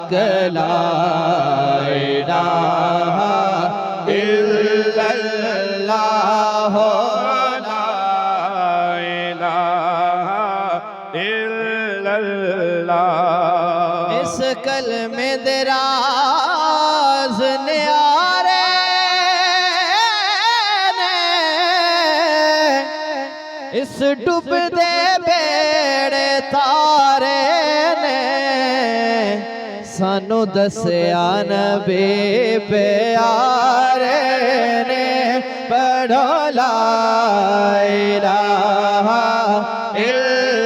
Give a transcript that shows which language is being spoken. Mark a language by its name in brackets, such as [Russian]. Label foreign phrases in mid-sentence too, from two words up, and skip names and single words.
[Arabic] لا إله إلا الله لا إله إلا الله. [Punjabi] اس کلمے دے راز نیارے نے، اس ڈبدے بیڑے تارے نے، سانوں دسیا نبی پیارے نے. [Arabic] پڑھو لا إله إلا الله